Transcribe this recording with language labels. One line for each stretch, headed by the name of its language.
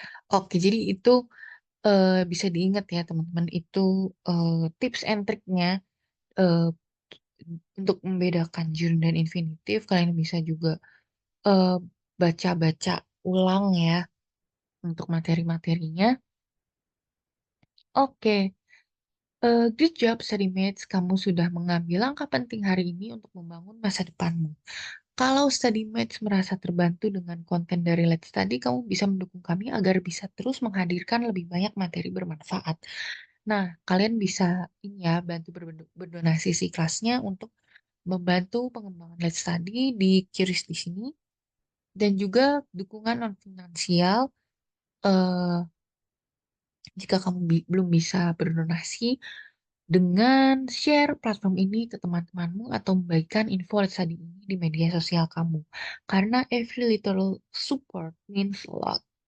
Indonesian: Oke, jadi itu bisa diingat ya teman-teman. Itu tips and triknya eh, untuk membedakan gerund dan infinitif. Kalian bisa juga eh, baca-baca ulang ya untuk materi-materinya.
English: Oke, good job study mates.
Indonesian: Kamu sudah mengambil langkah penting hari ini untuk membangun masa depanmu. Kalau study mates merasa terbantu dengan konten dari Let's Study, kamu bisa mendukung kami agar bisa terus menghadirkan lebih banyak materi bermanfaat. Nah, kalian bisa ini ya bantu berdonasi si kelasnya untuk membantu pengembangan Let's Study di QRIS di sini dan juga dukungan non finansial eh, jika kamu belum bisa berdonasi dengan share platform ini ke teman-temanmu atau membagikan info Let's Study ini di media sosial kamu. Karena
English: every little support means a lot.